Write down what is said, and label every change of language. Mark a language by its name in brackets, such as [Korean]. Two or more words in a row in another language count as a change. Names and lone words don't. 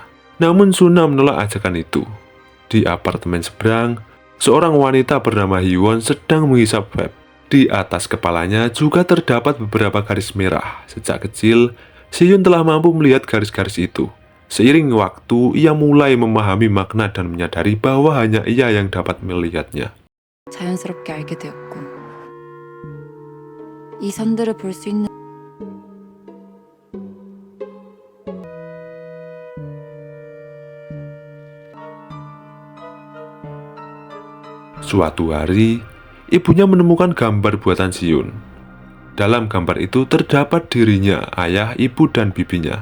[Indonesian] Namun Suna menolak ajakan itu. Di apartemen seberang, seorang wanita bernama Hyewon sedang menghisap vape. Di atas kepalanya juga terdapat beberapa garis merah. Sejak kecil, Ji-Yoon telah mampu melihat garis-garis itu. Seiring waktu, ia mulai memahami makna dan menyadari bahwa hanya ia yang dapat melihatnya. [Korean] 자연스럽게 알게 되었고 이 선들을 볼 수 있는 [Indonesian] Suatu hari, ibunya menemukan gambar buatan Ji-Yoon. Dalam gambar itu terdapat dirinya, ayah, ibu, dan bibinya.